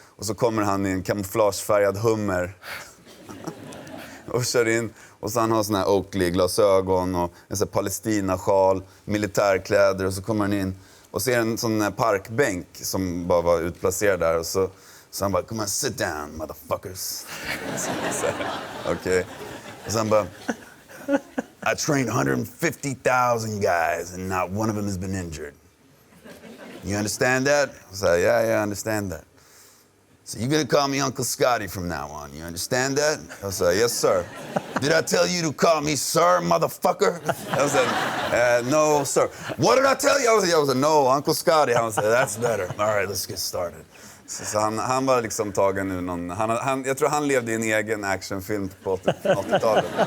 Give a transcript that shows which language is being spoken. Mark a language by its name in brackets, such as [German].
[Swedish] Och så kommer han i en kamouflagefärgad Hummer. Och kör in. Och så han har såna här Oakley-glasögon och en sån här Palestina-sjal, militärkläder. Och så kommer han in och ser en sån här parkbänk som bara var utplacerad där. Och så han bara, [English] come on, sit down, motherfuckers. [Swedish] Okej. Och så han bara, [English] I trained 150,000 guys and not one of them has been injured. You understand that? I said, yeah, I understand that. So you're going to call me Uncle Scotty from now on. You understand that? I said, yes, sir. Did I tell you to call me sir, motherfucker? I said, no, sir. What did I tell you? I was like, no, Uncle Scotty. I said, that's better. All right, let's get started. [Swedish] Så han var liksom tagen ur någon... jag tror han levde i en egen actionfilm på 80-talet.